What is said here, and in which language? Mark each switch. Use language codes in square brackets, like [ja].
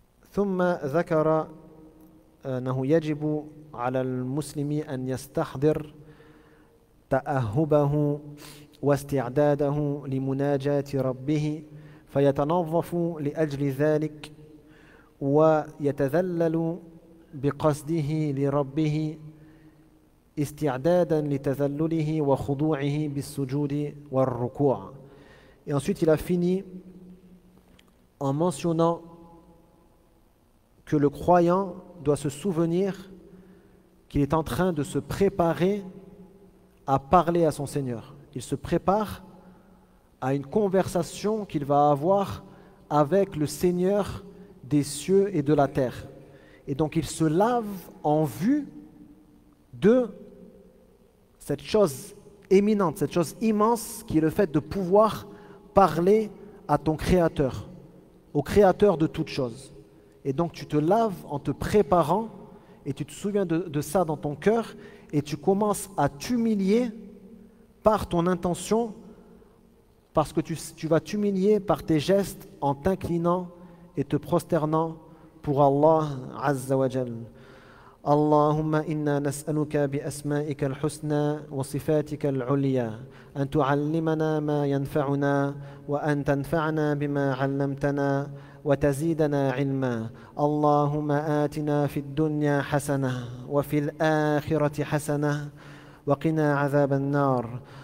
[ar] ثم ذكر أنه يجب على المسلم أن يستحضر تأهبه واستعداده لمناجاة ربه فيتنظف لأجل ذلك ويتذلل بقصده لربه استعدادا لتذلله وخضوعه بالسجود والركوع. [fr] Et ensuite il a fini en mentionnant que le croyant doit se souvenir qu'il est en train de se préparer à parler à son Seigneur. Il se prépare à une conversation qu'il va avoir avec le Seigneur des cieux et de la terre. Et donc il se lave en vue de cette chose éminente, cette chose immense qui est le fait de pouvoir parler à ton Créateur, au Créateur de toutes choses. Et donc tu te laves en te préparant et tu te souviens de ça dans ton cœur et tu commences à t'humilier par ton intention parce que tu vas t'humilier par tes gestes en t'inclinant et te prosternant pour Allah Azza wa Jal. [ar] اللهم إنا نسألك بأسمائك الحسنى وصفاتك العليا أن تعلمنا ما ينفعنا وأن تنفعنا بما علمتنا وتزيدنا علما. اللهم آتنا في الدنيا حسنة وفي الآخرة حسنة وقنا عذاب النار.